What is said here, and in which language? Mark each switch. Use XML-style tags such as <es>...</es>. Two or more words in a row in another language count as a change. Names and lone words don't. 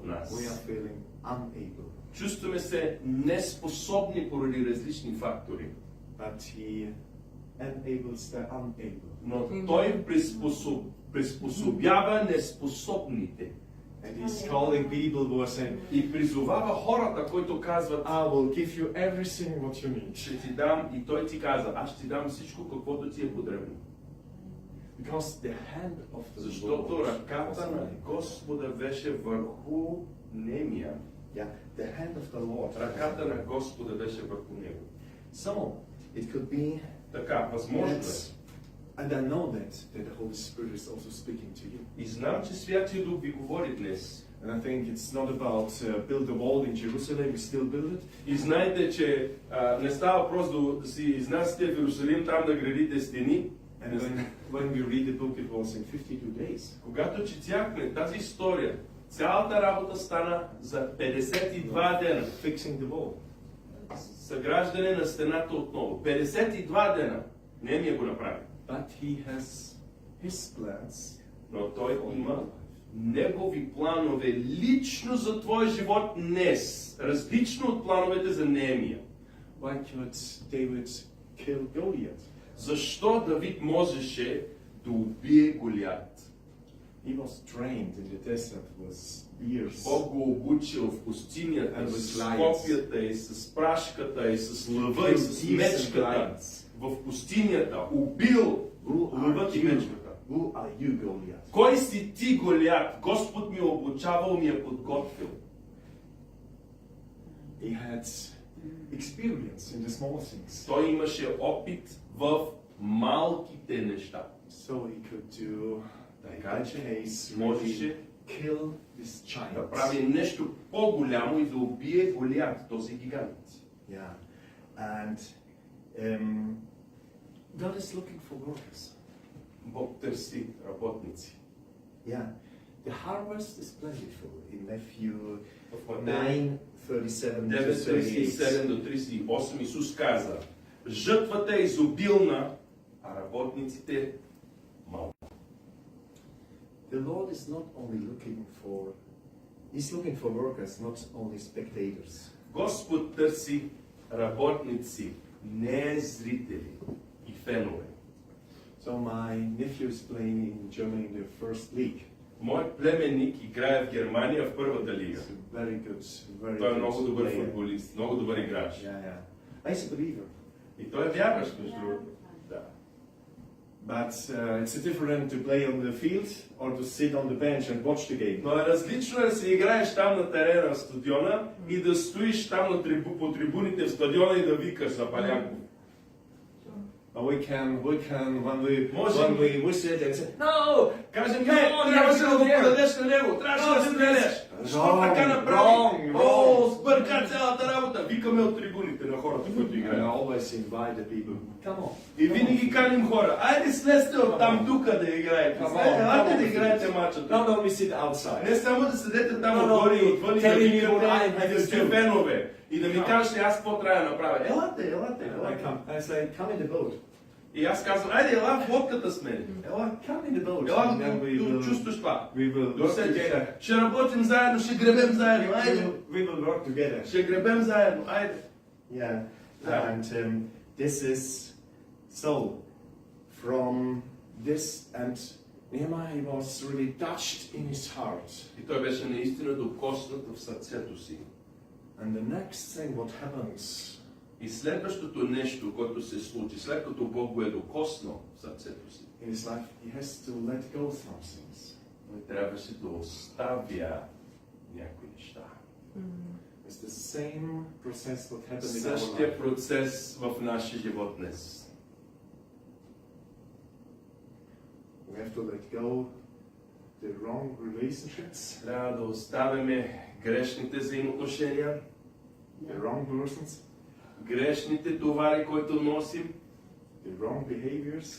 <en>We</en> <bg>нас.</bg> <en>are feeling unable.</en> <bg>Чувстваме се неспособни поради различни фактори.</bg> <en>But he enables the unable.</en> <bg>Но Той приспособява неспособните.</bg> <en>And he's calling people who are saying,</en> <bg>И призовава хората, които казват,</bg> <en>I will give you everything what you need.</en> <bg>ще ти дам, и той ти каза, аз ще ти дам всичко, каквото ти е потребно.</bg> <en>Because the hand of the</en> <bg>Защото</bg> <en>Lord was</en> <bg>ръката</bg> <en>on</en> <bg>на</bg> <en>him.</en> <bg>Господа беше върху Немия.</bg> <en>Yeah, the hand of the Lord.</en> <bg>Ръката на Господа беше върху него.</bg> <en>So, it could be</en> <bg>Така, възможно е.</bg> <en>that, and I know that the Holy Spirit is also speaking to you.</en> <bg>И знам, че Святия Дух ви говори днес.</bg> <en>And I think it's not about build a wall in Jerusalem, we still build it.</en> <bg>И знаете, че не става въпрос да си изнасяте в Иерусалим, там да градите стени.</bg> <en>And when we read the book, it was in 52 days.</en> <bg>Когато четяхме тази история, цялата работа стана за 52 дена.</bg> <en>Fixing the wall.</en> <bg>Съграждане на стената отново. 52 дена. Немия го направи.</bg> <en>But he has his plans.</en> <bg>Но той има негови планове лично за твой живот днес. Различно от плановете за Немия.</bg> <en>Why could David kill Goliath?</en> <bg>Защо Давид можеше да убие Голиат?</bg> <en>He was trained in the desert with years.</en> <bg>Бог го обучил в пустинята,</bg> <en>And</en> <bg>с</bg> <en>with</en> <bg>копията и с прашката и с лъва и с мечката. В пустинята убил лъвът и мечката.</bg> <en>Who are you, Goliath?</en> <bg>Кой си ти, Голиат? Господ ми е обучавал, ми е подготвил.</bg> <en>He had experience in the small things.</en> <bg>Той имаше опит в малките неща.</bg> <en>So he could do</en> <bg>Така</bg> <en>like</en> <bg>че</bg> <en>Chase,</en> <bg>можеше</bg> <en>kill this giant.</en> <bg>да прави нещо по-голямо и да убие Голиат, този гигант.</bg> <en>Yeah. And God is looking for workers.</en> <bg>Бог търси работници.</bg> <en>Yeah. The harvest is plentiful. In Matthew</en> <bg>В Матея 9:37 9:37 до 38 Исус каза: жътвата е изобилна, а работниците малко.</bg> <en>The Lord is not only looking for, He's looking for workers, not only spectators.</en> <bg>Господ търси работници, не зрители и фенове.</bg> <en>So my nephew is playing in Germany in the first league.</en> <bg>Моят племенник играе в Германия в първата лига.</bg> <en>He's a very good</en> <bg>Той е много добър</bg> <en>player.</en> <bg>футболист, много добър играч.</bg> <en>Yeah, yeah. He's a believer.</en> <bg>И той е вярващ, между другото. Да.</bg> <en>But it's different to play on the field or to sit on the bench and watch the game.</en> <bg>Но е различно да се играеш там на терена, в стадиона и да стоиш там на по трибуните в стадиона и да викаш за Палянко.</bg> <en>We can when we visit and say, No!</en> <bg>Кажем, не, трябваше да го подадеш на него, трябваше да стреляш. Защо така направи? О, сбърка цялата работа. Викаме от трибуните на хората, които</bg> <en>and I</en> <bg>играят.</bg> <en>always invite the people, come on.</en> <bg>И винаги каним хора, айде слезте от там тука да играете. Елате да играете мачата.</bg> <en>Not only sit outside.</en> <bg>Не само да седете там отгоре и отвън и да викате и да сте фенове. И да ми кажете аз какво трябва да направя. Елате, елате, елате.</bg> <en>I say, come in the boat.</en> <bg>И аз казвам, айде ела в лодката с мен. Ела,</bg> <en>come in the boat.</en> <bg>Ела</bg> <en>And then</en> <bg>да чувстваш това.</bg> <en>we will work together.</en> <bg>Ще работим заедно, ще гребем заедно, айде.</bg> <en>We will work together.</en> <bg>Ще гребем заедно, айде.</bg> <en>Yeah. Yeah. And this is so from this and Nehemiah was really touched in his heart.</en> <bg>И той беше наистина докоснат в сърцето си.</bg> <en>And the next thing what happens,</en> <bg>И следващото нещо, което се случи, след като Бог го е докоснал в сърцето си,</bg> <en>in his life, he has to let go some things.</en> <bg>той трябваше да оставя някои неща.</bg> <en>It's the same process what happened in our</en> <bg>Същия</bg> <en>life.</en> <bg>процес в нашия живот днес.</bg> <en>We have to let go the wrong relationships,</en> <bg>Трябва да оставяме грешните взаимоотношения,</bg> <en>the wrong persons,</en> <bg>грешните товари, които носим,</bg> <en>the wrong behaviors,</en>